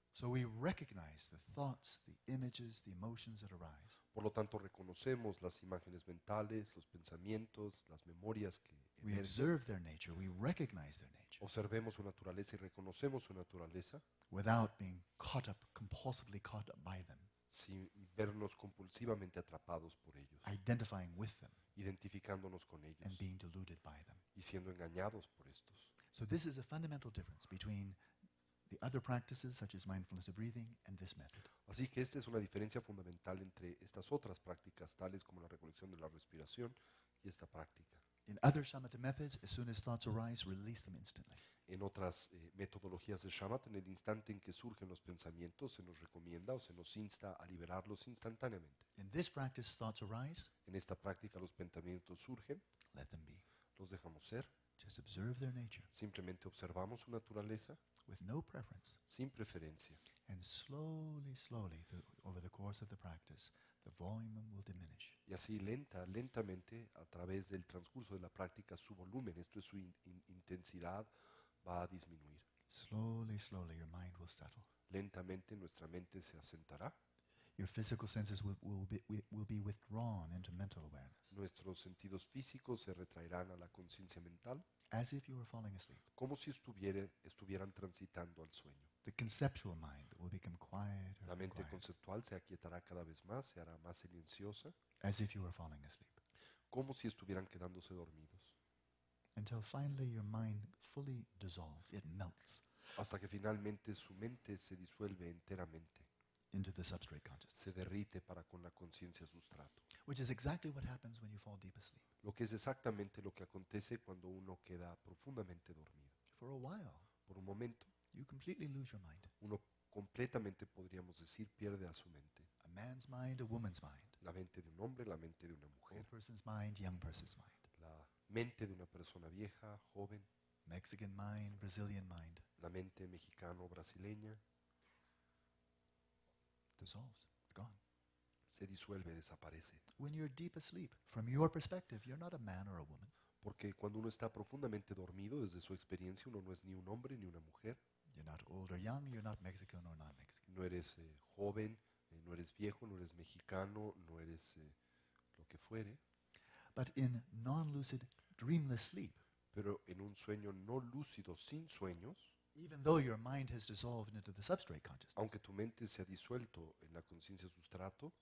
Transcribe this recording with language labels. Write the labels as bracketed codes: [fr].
[en] So we recognize the thoughts, the images, the emotions that arise. [es] Por lo tanto reconocemos las imágenes mentales, los pensamientos, las memorias que [en] We [es] emergen. [en] observe their nature. We recognize their nature [es] Observemos su naturaleza y reconocemos su naturaleza [en] without being caught up, compulsively caught up by them, [es] sin vernos compulsivamente atrapados por ellos, [en] identifying with them, [es] identificándonos con ellos [en] and being deluded by them. [es] y siendo engañados por estos. [en] So this is a fundamental difference between the other practices such as mindfulness of breathing and this method. [es] Así que esta es una diferencia fundamental entre estas otras prácticas, tales como la recolección de la respiración y esta práctica. [en] In other shamatha methods, as soon as thoughts arise, release them instantly. [es] En otras metodologías de shamatha, en el instante en que surgen los pensamientos, se nos recomienda o se nos insta a liberarlos instantáneamente. [en] In this practice, thoughts arise, [es] En esta práctica los pensamientos surgen, [en] let them be. [es] los dejamos ser, [en] Just observe their nature [es] simplemente observamos su naturaleza [en] with no preference. [es] sin preferencia. [en] And slowly, slowly, over the course of the practice, the volume will diminish. [es] Y así lentamente, a través del transcurso de la práctica, su volumen, esto es su intensidad, va a disminuir. [en] Slowly, slowly, your mind will settle. [es] Lentamente nuestra mente se asentará, [en] Your physical senses will be withdrawn into mental awareness, [es] nuestros sentidos físicos se retraerán a la conciencia mental, [en] as if you were falling asleep. [es] como si estuvieran transitando al sueño. [en] The conceptual mind will become quieter [es] La [en] and [es] mente [en] quieter, [es] conceptual se aquietará cada vez más, se hará más silenciosa, [en] as if you were falling asleep, [es] como si estuvieran quedándose dormidos, [en] until finally your mind fully dissolves. It melts [es] hasta que finalmente su mente se disuelve enteramente, [en] into the substrate consciousness, [es] se derrite para con la conciencia sustrato. [en] which is exactly what happens when you fall deep asleep. [es] Lo que es exactamente lo que acontece cuando uno queda profundamente dormido. [en] For a while, [es] Por un momento, [en] you completely lose your mind. [es] uno completamente, podríamos decir, pierde a su mente. [en] man's mind, a woman's mind. [es] La mente de un hombre, la mente de una [en] Old [es] mujer. [en] person's mind, young person's mind. [es] La mente de una persona vieja, joven. [en] Mexican mind, Brazilian mind. [es] La mente mexicano-brasileña. [en] Dissolves. It's gone. [es] Se disuelve, desaparece. [en] When you're deep asleep, from your perspective, you're not a man or a woman. [es] Porque cuando uno está profundamente dormido, desde su experiencia, uno no es ni un hombre ni una mujer. [en] You're not old or young, you're not Mexican or non-Mexican. [es] No eres joven, no eres viejo, no eres mexicano, no eres lo que fuere. [en] But in non-lucid, dreamless sleep, [es] Pero en un sueño no lúcido, sin sueños, [en] even though your mind has dissolved into the substrate consciousness, [es] aunque tu mente se ha disuelto en la conciencia sustrato,